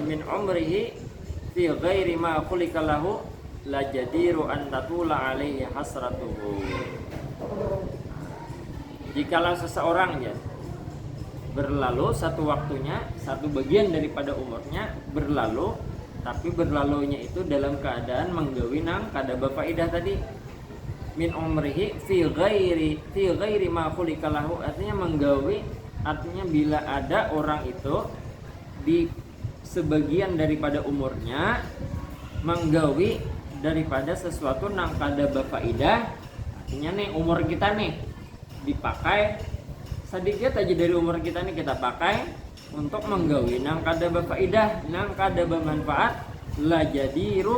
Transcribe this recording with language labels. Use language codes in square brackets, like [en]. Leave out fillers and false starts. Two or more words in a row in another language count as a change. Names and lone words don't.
[ar] من عمره في غير ما خلق له لجدير أن تطول عليه حسرته. [bjn] Jikalau seseorang ya berlalu satu waktunya, satu bagian daripada umurnya berlalu, tapi berlalunya itu dalam keadaan menggawi nang kada bafaidah tadi. [ar] من عمره في غير ما خلق له, [bjn] artinya menggawi, artinya bila ada orang itu di sebagian daripada umurnya menggawi daripada sesuatu nang kada bafaidah, artinya nih umur kita nih dipakai sedikit aja dari umur kita nih kita pakai untuk menggawi nang kada bafaidah, nang kada bermanfaat, [ar] لجدير.